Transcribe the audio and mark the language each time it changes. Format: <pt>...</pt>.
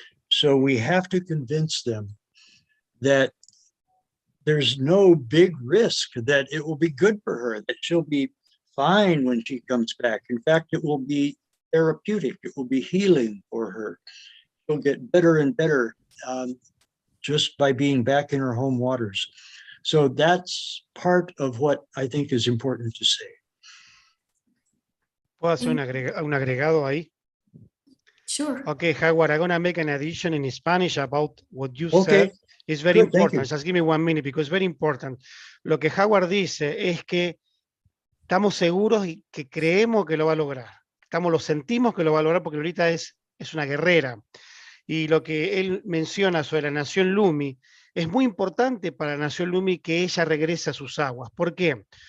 <en>So we have to convince them that there's no big risk, that it will be good for her, that she'll be fine when she comes back. In fact, it will be therapeutic. It will be healing for her. She'll get better and better just by being back in her home waters. So that's part of what I think is important to say.</en> <es>¿Puedo hacer un agregado ahí?</es> <en>Sure. Okay, Howard, I'm going to make an addition in Spanish about what you Okay. said. It's very Good, thank you. important. Just give me 1 minute because it's very important.</en> <es>Lo que Howard dice es que estamos seguros y que creemos que lo va a lograr. Lo sentimos que lo va a lograr porque Lolita es una guerrera. Y lo que él menciona sobre la nación Lumi es muy importante para la nación Lumi que ella regrese a sus aguas. ¿Por qué?</es>